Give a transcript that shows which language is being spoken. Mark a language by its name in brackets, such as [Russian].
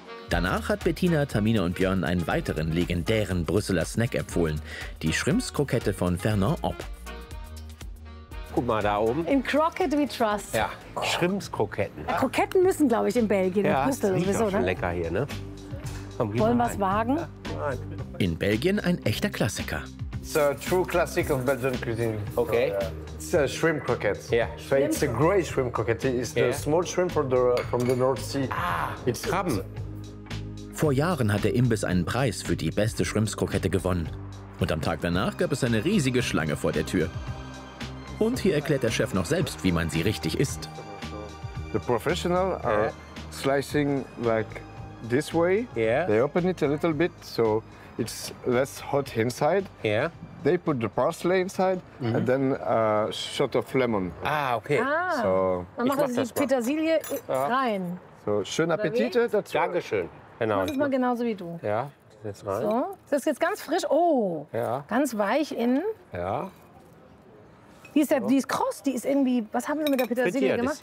[German] Danach hat Bettina, Tamina und Björn einen weiteren legendären Brüsseler Snack empfohlen, die Schrimps-Krokette von Fernand Opp. Guck mal da oben. [English] In Crockett we trust. [German] Ja, Schrimps-Kroketten. Ja, Kroketten müssen, glaube ich, in Belgien. Ja, in Brüssel das sowieso, schon lecker hier, ne? Wollen wir es wagen? In Belgien ein echter Klassiker. [English] It's a true classic of Belgian cuisine. Okay. It's a shrimp croquette. Yeah. So shrimp. It's a great shrimp croquette. It's the small shrimp from the North Sea. Ah, it's Krabben. [German] Vor Jahren hat der Imbiss einen Preis für die beste Shrimps-Krokette gewonnen. Und am Tag danach gab es eine riesige Schlange vor der Tür. Und hier erklärt der Chef noch selbst, wie man sie richtig isst. [English] The professional are slicing like this way. Yeah. They open it a little bit, so it's less hot inside. Yeah. They put the parsley inside and then a shot of lemon. Ah, okay. Ah, [German] so dann machen sie die Petersilie rein. So, schönen Appetit dazu. Dankeschön. Genau. Das ist mal genauso wie du. Ja, jetzt rein. So. Das ist jetzt ganz frisch. Oh, ganz weich innen. Ja. Die ist, die ist kross, die ist irgendwie. Was haben Sie mit der Petersilie gemacht?